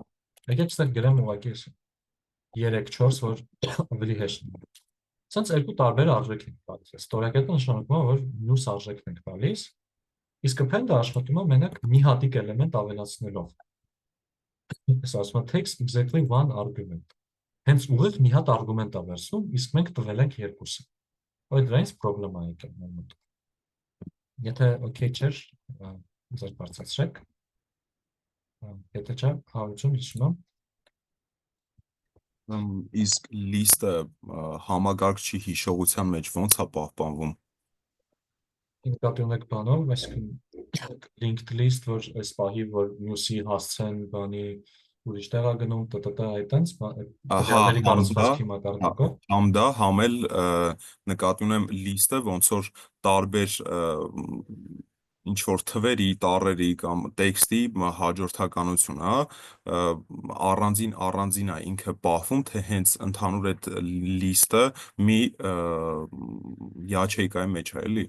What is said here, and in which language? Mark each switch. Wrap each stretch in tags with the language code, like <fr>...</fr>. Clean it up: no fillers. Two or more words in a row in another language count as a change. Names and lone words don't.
<hy>Եկեք այստեղ գրեմ ուղղակի 3-4, որ ավելի հեշտ լինի։ Սենց երկու տարբեր արժեք ենք տալիս։ Ստորակետը նշանակում է, որ մյուս արժեքն ենք տալիս, իսկ append-ը աշխատում է մենակ մի հատիկ էլեմենտ ավելացնելով։ Այս ասում է</hy> <en>takes exactly one argument։</en> <hy>Հենց ուղիղ մի հատ արգումենտ է վերցնում, իսկ մենք տվել ենք երկուսը։ Այդ դրանից պրոբլեմա է եկել մեր մոտ։ Եթե օքեյ չէր, ձեր բարձրացրեք։ Եթե չէ, հարություն լսում եմ։ Իսկ լիստը համագարկչի հիշողության մեջ ո՞նց է պահպանվում։ Նկատի ունեք բանով, այսինքն</hy> <en>linked list,</en> <hy>որ այս պահի, որ մյուսի հասցեն բանի ուրիշ տեղ է գնում, այտենց տվյալների կառուցվածքի մակարդակով։ Համ դա, համ էլ նկատի ունեմ լիստը, ոնց որ տարբեր ինչ որ թվերի, տառերի կամ տեքստի հաջորդականություն, հա, առանձին է ինքը պահվում, թե հենց ընդհանուր այդ լիստը մի յաչեյկայի մեջ է, էլի։</hy>